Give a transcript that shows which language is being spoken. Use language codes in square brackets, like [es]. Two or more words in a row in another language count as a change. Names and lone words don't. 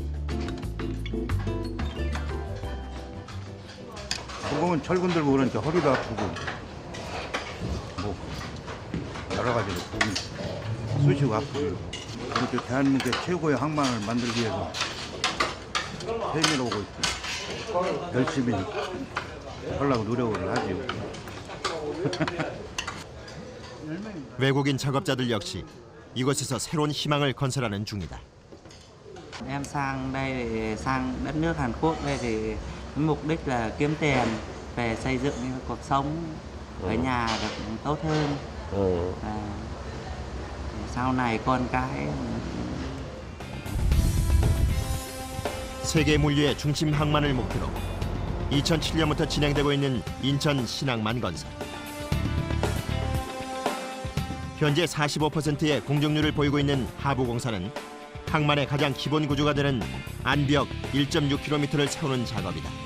[ko] 무거운 철근들 그러니까 허리도 아프고 뭐 여러 가지로 쑤시고 아프고 그렇게 대한민국의 최고의 항만을 만들기 위해서 회의를 오고 있고 열심히 하려고 노력을 하지요. 외국인 작업자들 역시 이곳에서 새로운 희망을 건설하는 중이다. [vi] Em sang đây để sang đất nước Hàn Quốc đây thì mục đích là kiếm tiền về xây dựng cuộc sống ở nhà được tốt hơn. Sau này con cái [ko] 세계 물류의 중심 항만을 목표로 2007년부터 진행되고 있는 인천 신항만건설. 현재 45%의 공정률을 보이고 있는 하부공사는 항만의 가장 기본 구조가 되는 안벽 1.6km를 세우는 작업이다.